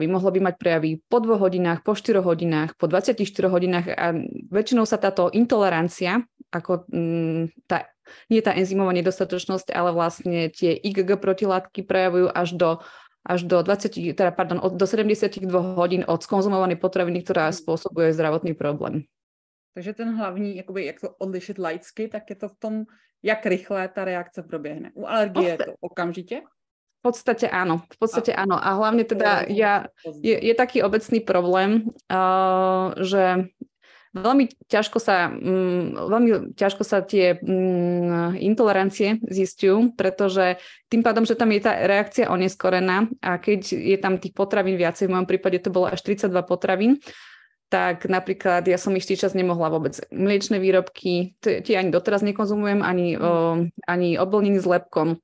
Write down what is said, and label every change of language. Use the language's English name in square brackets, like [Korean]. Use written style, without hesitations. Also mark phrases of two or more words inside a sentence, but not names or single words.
[Slovak] Mohlo by mať prejavy po 2 hodinách, po 4 hodinách, po 24 hodinách a väčšinou sa táto intolerancia, ako nie tá enzymová nedostatočnosť, ale vlastne tie IgG protilátky prejavujú až do 72 hodín od skonzumovanej potraviny, ktorá spôsobuje zdravotný problém. [Czech] Takže ten hlavní, jakoby, jak to odlišit laicky, tak je to v tom, jak rychle ta reakce proběhne. U alergie je to okamžitě? [Slovak] V podstate áno. A hlavne teda je taký obecný problém, že veľmi ťažko sa tie intolerancie zistujú, pretože tým pádom, že tam je tá reakcia oneskorená a keď je tam tých potravín viacej, v mojom prípade to bolo až 32 potravín, tak napríklad ja som istý čas nemohla vôbec mliečne výrobky, tie ani doteraz nekonzumujem, ani oblniny s lepkom.